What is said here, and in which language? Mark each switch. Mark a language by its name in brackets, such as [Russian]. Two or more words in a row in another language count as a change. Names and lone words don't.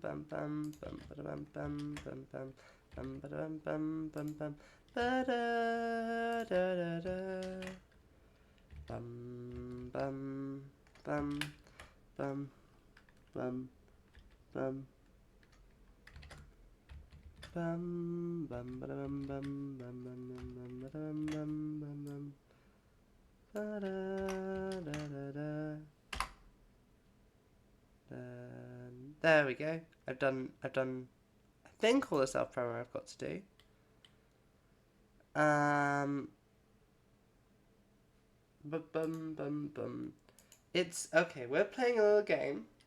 [English] bam bam bam bam bam bam bam bam bam bam bam bam ba da da da bam bam bam bam bam bam bam bam bam bam bam bam bam bam bam bam. There we go. I've done, I think all the self-promo I've got to do. It's, okay, we're playing a little game.